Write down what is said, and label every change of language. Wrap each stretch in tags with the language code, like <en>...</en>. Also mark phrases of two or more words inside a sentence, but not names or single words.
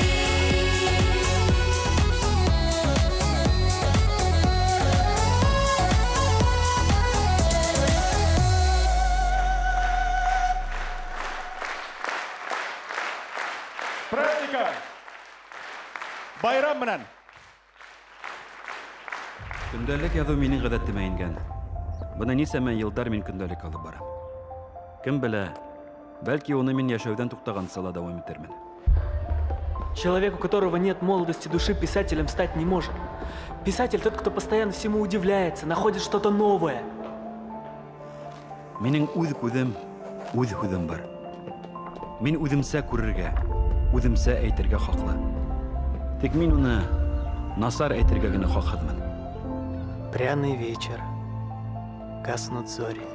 <tt>Pratika. Bayram bilan. Көндәлек язу минең гадәтемә ингән. Быны нисәмә елдар мин көндәлек алып барам. Кем белә, бәлки уны мин яшәүдән туктаган сала дәвам итәрмен.</tt> <ru>Человек, у которого нет молодости души, писателем стать не может. Писатель тот, кто постоянно всему удивляется, находит что-то новое.</ru> <tt>Минең үз күзем, үз һүзем бар. Мин үземсә күрергә, үземсә әйтергә хаклы. Тик мин уны насар әйтергә генә хакмын.</tt> <ru>Пряный вечер. Гаснут зори.</ru>